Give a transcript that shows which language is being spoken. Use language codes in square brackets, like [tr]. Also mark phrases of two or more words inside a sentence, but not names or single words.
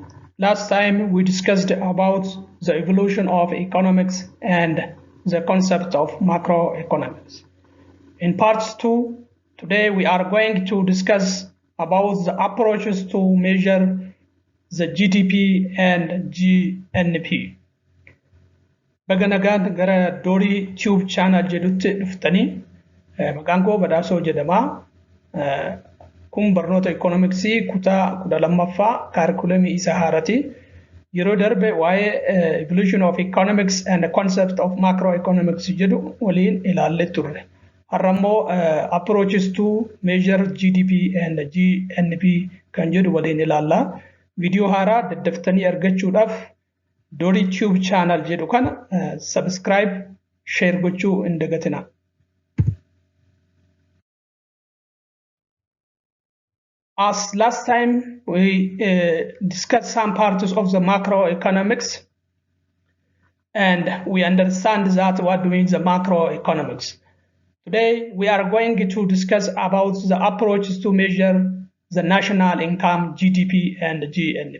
[en] Last time we discussed about the evolution of economics and the concept of macroeconomics. In part 2, today we are going to discuss about the approaches to measure the GDP and GNP. [om] Baganagaan gara Dorii Tube channel jedhutti dhuftanii maqaan koo Badhaasoo jedhama. Kun barnoota economicsii kutaa 12ffaa kaarikulamii isa haaraati. Yeroo darbe waa'ee [en] evolution of economics and the concept of macroeconomics [om] jedhu waliin ilaallee turre. Har'a immoo [en] approaches to measure GDP and GNP [om] kan jedhu waliin ilaalla. Viidiyoo haaraa daddaftanii argachuudhaaf Dorii Tube channel jedhu kana [en] subscribe, share [om] gochuu hin dagatinaa. [en] As last time we discussed some parts of the macroeconomics and we understand that what means the macroeconomics. Today we are going to discuss about the approaches to measure the national income, GDP and GNP.